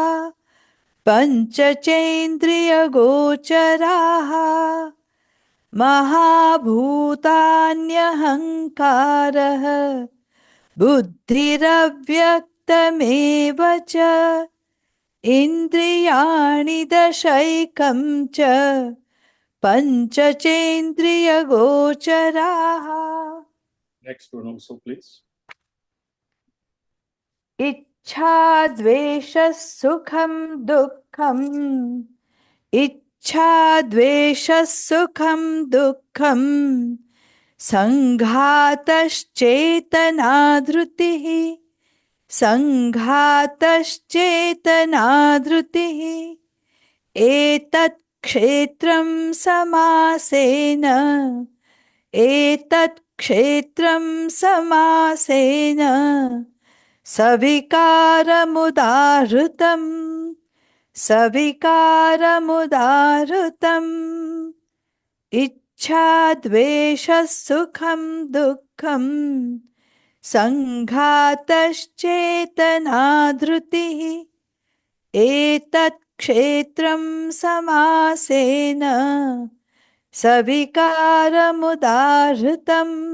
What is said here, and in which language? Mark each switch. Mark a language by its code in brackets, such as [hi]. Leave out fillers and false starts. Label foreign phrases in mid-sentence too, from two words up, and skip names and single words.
[sa] पञ्चचेन्द्रियगोचराः महाभूतान्यहङ्कारः बुद्धिरव्यक्तमेव च इन्द्रियाणि दशैकं च पञ्चचेन्द्रियगोचराः. [en] Next one also, please. [sa] इच्छा द्वेषः सुखं दुःखम् इच्छा द्वेषः सुखं दुःखम् संघातश्चेतना धृतिः संघातश्चेतना धृतिः एतत् क्षेत्रं समासेन एतत् क्षेत्रं समासेन सविकारमुदाहृतम् सविकारमुदाहृतम् इच्छा द्वेष सुखम् दुःखम् संघातश्चेतना धृतिः एतत् क्षेत्रम् समासेन सविकारमुदाहृतम्.